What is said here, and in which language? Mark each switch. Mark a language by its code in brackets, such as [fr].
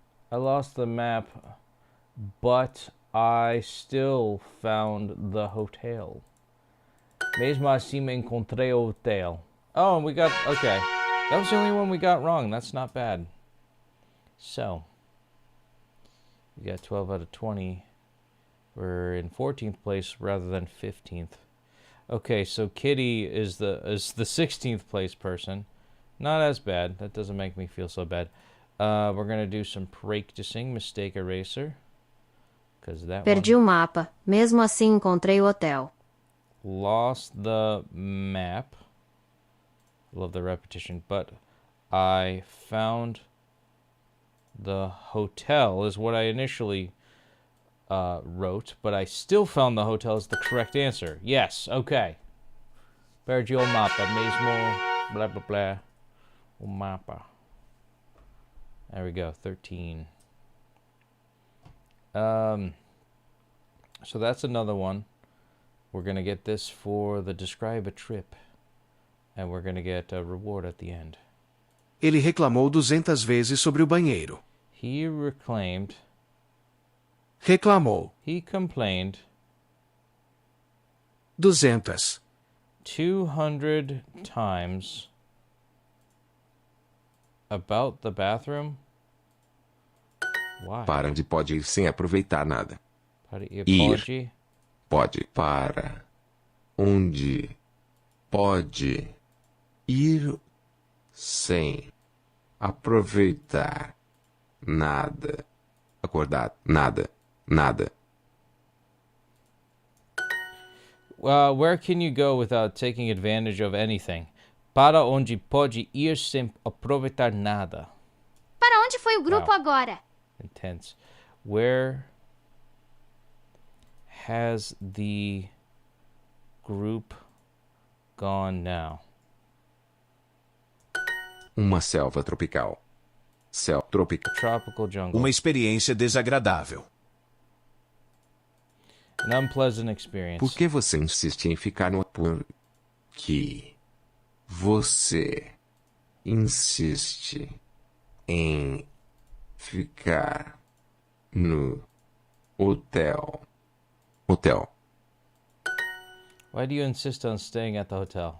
[en] I lost the map, but I still found the hotel. [pt] Mesmo assim me encontrei o hotel. [en] Oh, and we got... Okay. That was the only one we got wrong. That's not bad. So, we got 12 out of 20. We're in 14th place rather than 15th. Okay, so Kitty is the 16th place person. Not as bad. That doesn't make me feel so bad. We're gonna do some practicing mistake eraser. Cause that [pt] Perdi [en] one [pt] o mapa. Mesmo assim encontrei o hotel. [en] lost the map. Love the repetition, but I found the hotel is what I initially wrote, but I still found the hotel is the correct answer. Yes, okay. [pt] Perdi o mapa, mesmo [en] blah blah blah. [pt] O mapa. [en] There we go, 13. So that's another one. We're gonna get this for the describe a trip, and we're gonna get a reward at the end. [pt] Ele reclamou 200 vezes sobre o banheiro. [en] He reclaimed. [pt] Reclamou. [en] He complained [pt] 200. [en] 200 times about the bathroom. Why? [pt] Para onde pode ir sem aproveitar nada. Para ir. Ir. Pode pode para onde pode ir sem aproveitar nada. Acordar nada, nada. [en] Where can you go without taking advantage of anything? [pt] Para onde pode ir sem aproveitar nada. Para onde foi o grupo [en] Wow. [pt] agora? [en] Intense. Where has the group gone now? [pt] Uma selva tropical. Selva tropical. [en] Tropical jungle. [pt] Uma experiência desagradável. [en] An unpleasant experience. [pt] Por que você insiste em ficar no... Por que você insiste em ficar no hotel? Hotel. [en] Why do you insist on staying at the hotel?